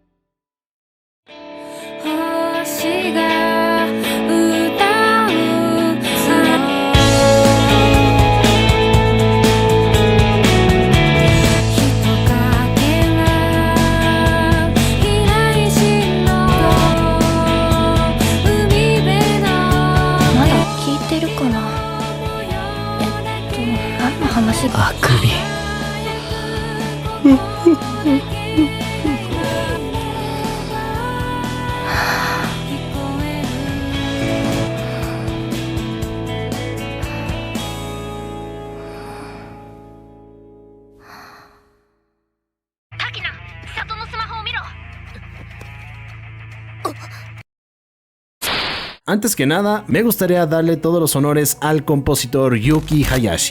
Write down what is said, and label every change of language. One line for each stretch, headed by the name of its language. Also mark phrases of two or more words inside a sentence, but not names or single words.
Japanese: 星が歌う人影がいないしの海辺のまだ聞いてるかな何の話だあくび。
Spanish: Antes que nada, me gustaría darle todos los honores al compositor Yuki Hayashi.